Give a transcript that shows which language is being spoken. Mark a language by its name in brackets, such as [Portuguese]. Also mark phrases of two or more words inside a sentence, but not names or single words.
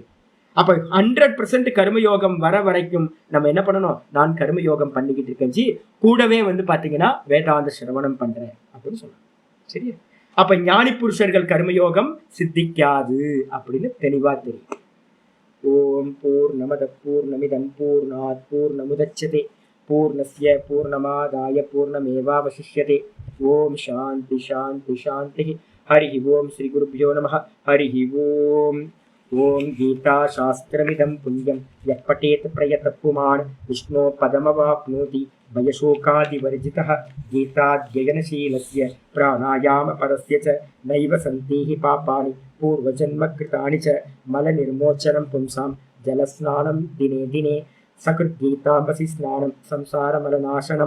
[Tamil] அப்ப 100% கர்மயோகம் வர வரைக்கும் நம்ம என்ன பண்ணணும், நான் கர்மயோகம் பண்ணிக்கிட்டு இருக்கேன், கூடவே பாத்தீங்கன்னா வேதாந்த சிரவணம் பண்றேன் அப்படின்னு சொல்லணும். சரியா? அப்ப ஞானி புருஷர்கள் கர்மயோகம் சித்திக்காது அப்படின்னு தெளிவா தெரியும். [Sanskrit] ओम् पूर्णमदः पूर्णमिदं पूर्णात् पूर्णमुदच्यते पूर्णस्य पूर्णमादाय पूर्णमेवावशिष्यते. ओम् शान्तिः शान्तिः शान्तिः। हरि ओम्। श्री गुरुभ्यो नमः. हरि ओम्। ओम् गीता शास्त्रमिदं पुण्यं यः पठेत् प्रयतः पुमान् विष्णोः पदमवाप्नोति भयशोकादिवर्जितः. गीताध्ययनशीलस्य प्राणायामपरस्य च नैव सन्ति पापानि पूर्वजन्मकृतानि च मलनिर्मोचनं पुंसां जलस्नानं दिने दिने सकृद्गीतामसि स्नानं संसारमलनाशनं.